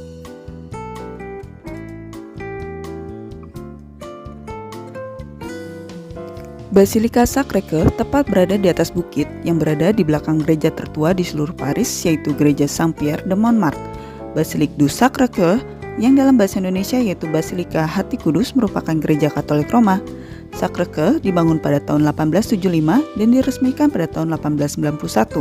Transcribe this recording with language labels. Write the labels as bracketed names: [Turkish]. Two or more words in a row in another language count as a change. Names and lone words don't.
[Indonesian] Basilika Sacré-Cœur tepat berada di atas bukit yang berada di belakang gereja tertua di seluruh Paris yaitu Gereja Saint-Pierre de Montmartre. Basilique du Sacré-Cœur yang dalam bahasa Indonesia yaitu Basilika Hati Kudus merupakan gereja Katolik Roma. Sacré-Cœur dibangun pada tahun 1875 dan diresmikan pada tahun 1891.